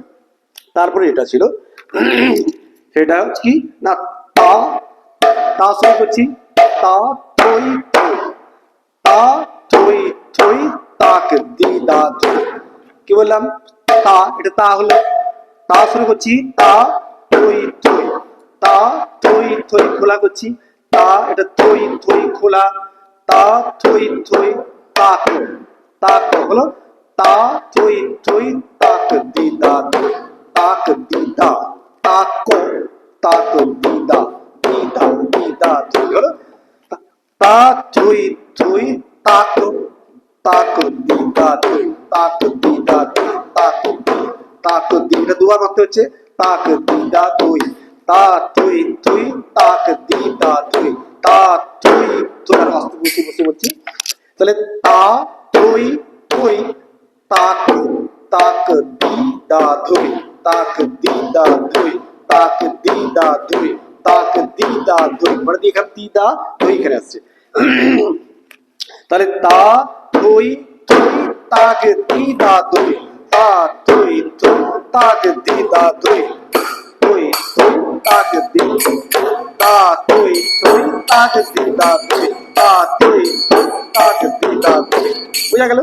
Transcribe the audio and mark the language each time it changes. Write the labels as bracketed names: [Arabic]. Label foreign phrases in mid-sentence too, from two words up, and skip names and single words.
[Bangla] তারপরে এটা ছিল সেটা হচ্ছে কি না তা তা শুরু করছি, তা থই থই তা থই থই তাক দি দা থই কি বললাম, তা এটা তা হলো, তা শুরু করছি তা থই থই তা থই থই খোলা করছি, তা এটা থই থই খোলা, তা থই থই তাক তাক হলো, তা থই থই তাক দি দা থই তাক দি দা তাক তাক দি দা দি দা দি দা থই হলো, তা থই থই তাক তাক দি দা থই তাক দি দা থই তাক তাক দি এটা দুবার করতে হচ্ছে, তাক দি দা থই তা থই থই তাক দি দা থই তা থই থই আর আস্তে বসে বসে বলছি তাহলে তা থই থই তাক তাক দি দা থই তাক দি দা থই তাক দি দা থই তাক দি দা থই মানে এখানে দি দা থই এখানে আসছে তাহলে তা থই থই তাক দি দা থই তা থই থই তাক দি দা থই থই থই তাক দি তা থই থই তাক দি দা থই তা থই থই তাক দি দা থই বুঝা গেল।